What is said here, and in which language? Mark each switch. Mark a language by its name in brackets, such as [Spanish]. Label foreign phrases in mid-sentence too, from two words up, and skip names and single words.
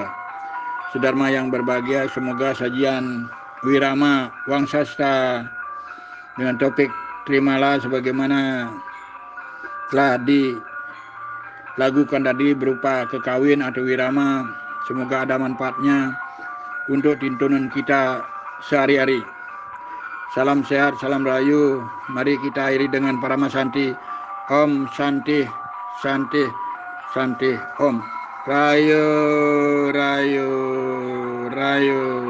[Indonesian] Saudara yang berbahagia, semoga sajian wirama wang sasta dengan topik terimalah sebagaimana telah dilakukan tadi berupa kekawin atau wirama, semoga ada manfaatnya untuk tuntunan kita sehari-hari. Salam sehat, salam rahayu. Mari kita akhiri dengan Parama Santi. [Sanskrit] Om Santi, Santi, Santi, Om. [Indonesian] Rayu, Rayu, Rayu.